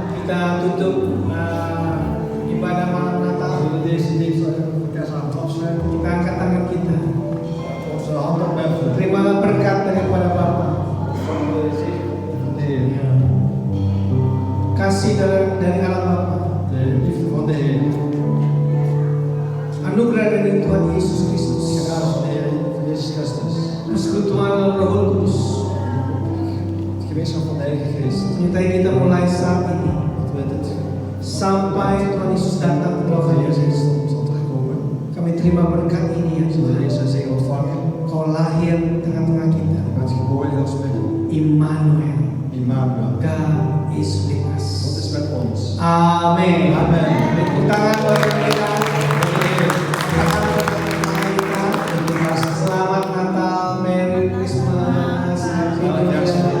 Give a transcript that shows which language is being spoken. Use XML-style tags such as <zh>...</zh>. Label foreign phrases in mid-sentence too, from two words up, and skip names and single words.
<id>kita tutup ibadah malam Natal.</id> <nl>We willen deze dienst voor kerstavond afsluiten.</nl> <id>Kita angkat tangan kita.</id> <nl>Onze hand opheffen.</nl> <id>Terimalah berkat daripada Bapa.</id> <nl>Van de zegen van de Heer.</nl> <id>Kasih dari Allah Bapa.</id> <nl>De liefde van de Heer.</nl> <id>Anugerah dari Tuhan Yesus Kristus.</id> <nl>Genade van de Heer Jezus Christus.</nl> <id>Persekutuan dalam Roh Kudus.</id> <nl>Het gemeenschap van de Heilige Geest.</nl> <id>Menyertai kita mulai saat ini</id> <nl>Dat we dit</nl> <id>sampai Tuhan Yesus datang kedua</id> <nl>van de Heer</nl> <id>kali.</id> <nl>Jezus zal terugkomen.</nl> <id>Kami terima berkat ini ya</id> <nl>Zullen</nl> <id>Tuhan.</id> <nl>we deze zegen ontvangen.</nl> <id>Kau lahir di tengah-tengah kita.</id> <nl>Je bent geboren in ons midden. Immanuel. Immanuel.</nl> <en>God is with us.</en> <nl>God is met ons.</nl> <id>Amin.</id> <nl>Amen.</nl> <id>Tepuk tangan buat kita. Selamat Natal,</id> <en>Merry Christmas, Happy New Year.</en>